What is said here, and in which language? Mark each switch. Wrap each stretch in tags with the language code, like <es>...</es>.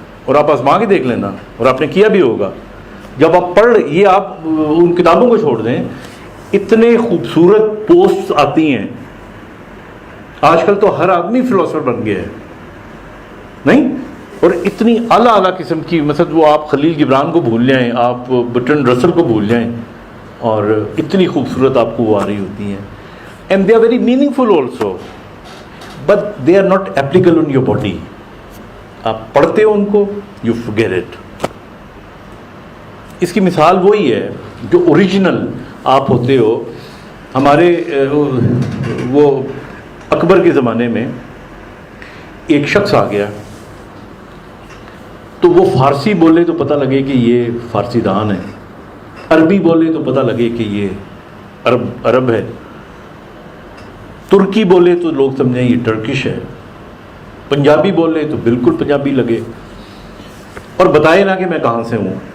<ur>اور آپ آزما کے دیکھ لینا, اور آپ نے کیا بھی ہوگا. جب آپ پڑھ, یہ آپ ان کتابوں کو چھوڑ دیں, اتنے خوبصورت پوسٹ آتی ہیں. آج کل تو ہر آدمی فلاسفر بن گیا ہے, نہیں؟ اور اتنی اعلیٰ اعلیٰ قسم کی, مثلا وہ آپ خلیل گبران کو بھول جائیں, آپ برٹرنڈ رسل کو بھول جائیں, اور اتنی خوبصورت آپ کو وہ آ رہی ہوتی ہیں.</ur> <en>And they are very meaningful also, but they are not applicable on your body.</en> <ur>آپ پڑھتے ہو ان کو,</ur> <en>You forget it.</en> <ur>اس کی مثال وہی ہے جو اوریجنل آپ ہوتے ہو. ہمارے وہ اکبر کے زمانے میں ایک شخص آ گیا, تو وہ فارسی بولے تو پتہ لگے کہ یہ فارسی دان ہے, عربی بولے تو پتہ لگے کہ یہ عرب ہے, ترکی بولے تو لوگ سمجھیں یہ ٹرکش ہے, پنجابی بولے تو بالکل پنجابی لگے, اور بتائے نا کہ میں کہاں سے ہوں.</ur>